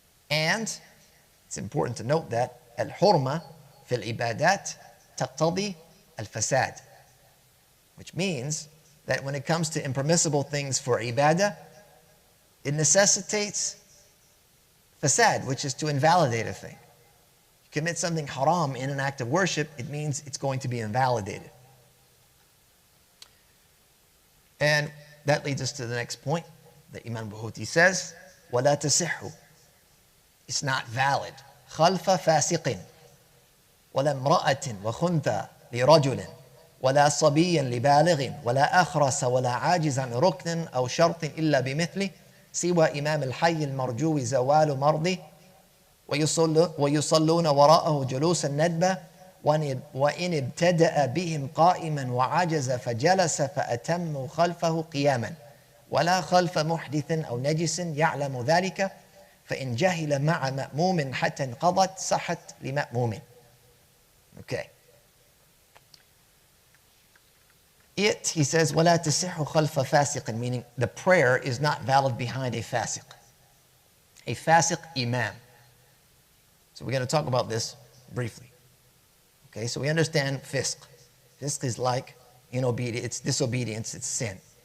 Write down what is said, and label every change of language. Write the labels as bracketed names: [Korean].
[English] And it's important to note that [Arabic] al-hurma fil ibadat taqtadi al-fasad, [English] which means that when it comes to impermissible things for ibadah, it necessitates fasad, which is to invalidate a thing. You commit something haram in an act of worship, it means it's going to be invalidated. And that leads us to the next point that Imam Buhuti says, [Arabic] وَلَا تَصِحُّ. [English] It's not valid. [Arabic] خَلْفَ فَاسِقٍ وَلَا امْرَأَةٍ وَخُنْثَى لِرَجُلٍ ولا صبيا لبالغ ولا أخرس ولا عاجز عن ركن أو شرط إلا بمثله سوى إمام الحي المرجو زوال مرضه ويصلون وراءه جلوس الندبة وإن ابتدأ بهم قائما وعجز فجلس فأتموا خلفه قياما ولا خلف محدث أو نجس يعلم ذلك فإن جهل مع مأموم حتى انقضت صحت لمأموم. [English] Okay. He says, [Arabic] وَلَا تَصِحُّ خَلْفَ فَاسِقٍ, [English] meaning the prayer is not valid behind a fasiq. A fasiq imam. So we're going to talk about this briefly. Okay, so we understand fisq. Fisq is like inobedience, it's disobedience, it's sin.